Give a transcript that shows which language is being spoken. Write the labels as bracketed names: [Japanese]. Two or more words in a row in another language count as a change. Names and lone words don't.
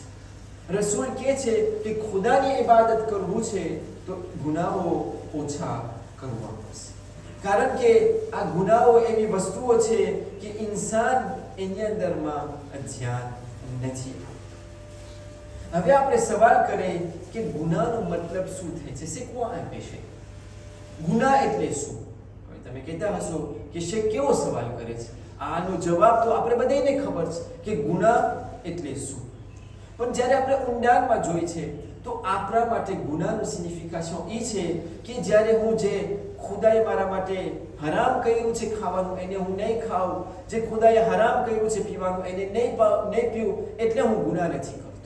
[Gujarati] રસૂલ કહે છે કે ખુદાની ઇબાદત કરવું છે તો ગુનાહો ઓછા કરવા પડશે. કારણ કે આ ગુનાહો એવી વસ્તુઓ છે કે ઇન્સાન એની અંદરમાં ધ્યાન નથી આપતું. હવે આપણે સવાલ કરીએ કે ગુનાહનો મતલબ શું થાય છે? [French] c'est quoi un péché? [Gujarati] ગુનાહ એટલે શું? હવે તમે કહેતા હશો કે શેખ કેવો સવાલ કરે છે? આનો જવાબ તો આપણે બધાને ખબર છે કે ગુનાહ એટલે શું. પણ જ્યારે આપણે ઊંડાણમાં જોઈએ છે તો આપણા માટે ગુનાહનું સિગ્નિફિકેશન એ છે કે જ્યારે હું જે ખુદાએ મારા માટે હરામ કર્યું છે ખાવાનું એને હું નહીં ખાઉં, જે ખુદાએ હરામ કર્યું છે પીવાનું એને નહીં પીવું, એટલે હું ગુનાહ નથી કરતો.